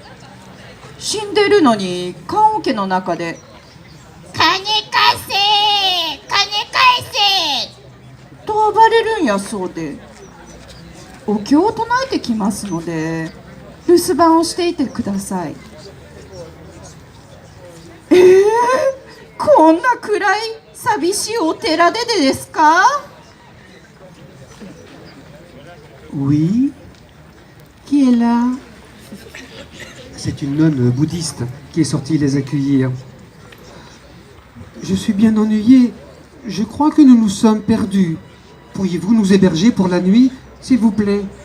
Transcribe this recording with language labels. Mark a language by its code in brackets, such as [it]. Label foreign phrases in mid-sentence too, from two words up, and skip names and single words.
[ja] 死んでるのに棺桶の中で「金貸せ金返せ!」と暴れるんやそうで、お経を唱えてきますので留守番をしていてください。こんな暗い寂しいお寺でですか？ [fr] Oui. Qui est là? C'est une nonne bouddhiste qui est sortie les accueillir. Je suis bien ennuyé. Je crois que nous nous sommes perdus. Pourriez-vous nous héberger pour la nuit, s'il vous plaît?